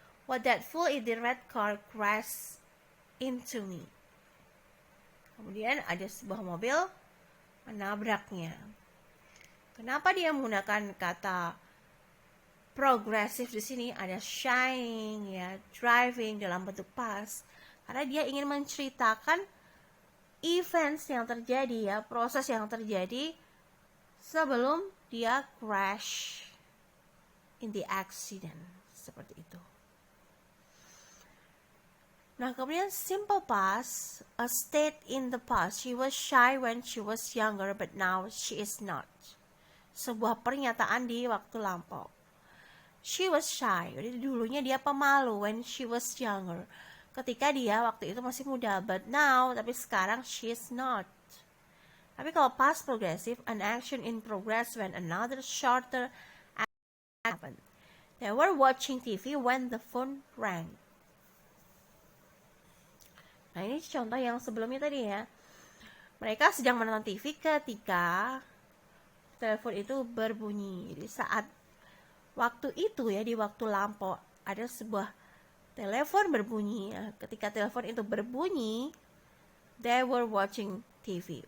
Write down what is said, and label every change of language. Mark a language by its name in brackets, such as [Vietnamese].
[English] What that fool in the red car crashed into me. [Indonesian] Kemudian ada sebuah mobil menabraknya. Kenapa dia menggunakan kata progressive di sini? Ada shining ya, driving dalam bentuk past. Karena dia ingin menceritakan events yang terjadi ya, proses yang terjadi sebelum dia [English] crash in the accident, [Indonesian] seperti itu. Nah, kemudian [English] simple past, a state in the past. She was shy when she was younger, but now she is not. [Indonesian] Sebuah pernyataan di waktu lampau. [English] She was shy. [Indonesian] Jadi dulunya dia pemalu [English] when she was younger. [Indonesian] Ketika dia waktu itu masih muda, [English] but now, [Indonesian] tapi sekarang [English] she is not. [Indonesian] Tapi kalau [English] past progressive, an action in progress when another shorter action happened. They were watching TV when the phone rang. [Indonesian] Nah, ini contoh yang sebelumnya tadi ya. Mereka sedang menonton TV ketika telepon itu berbunyi. Jadi saat waktu itu ya, di waktu lampau, ada sebuah telepon berbunyi. Ketika telepon itu berbunyi, [English] they were watching TV.